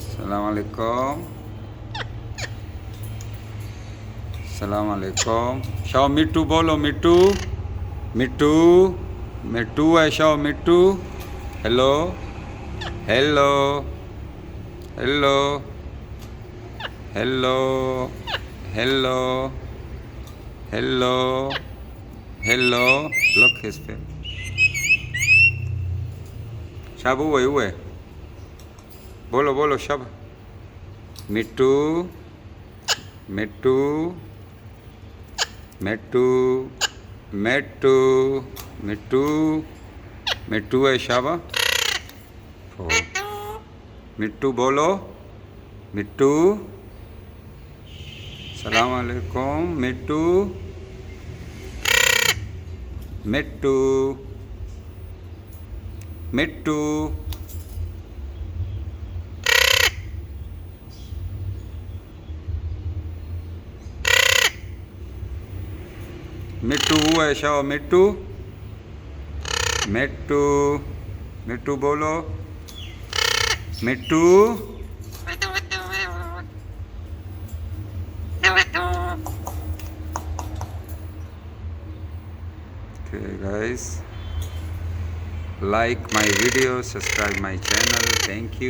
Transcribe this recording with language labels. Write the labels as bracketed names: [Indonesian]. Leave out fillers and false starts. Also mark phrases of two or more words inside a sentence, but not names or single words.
[Arabic] سلام عليكم. سلام عليكم. [Hindi] शाओ मिट्ठू बोलो मिट्ठू। मिट्ठू. मिट्ठू है शाओ मिट्ठू. [English] Hello. Hello. Hello. Hello. Hello. Hello. Hello. Look his face. Shab uwe. [Hindi] बोलो बोलो शब. Mittu. Mittu. Mittu. Mittu. Mittu. मिट्ठू है शबा। ओह. मिट्ठू बोलो। मिट्ठू. [Arabic] سلام عليكم. Mittu. [Hindi] Mittu. Mittu. Mittu हुआ है शाह मिट्टू मिट्टू मिट्टू बोलो मिट्टू [English] Okay guys, like my video, subscribe my channel. Thank you.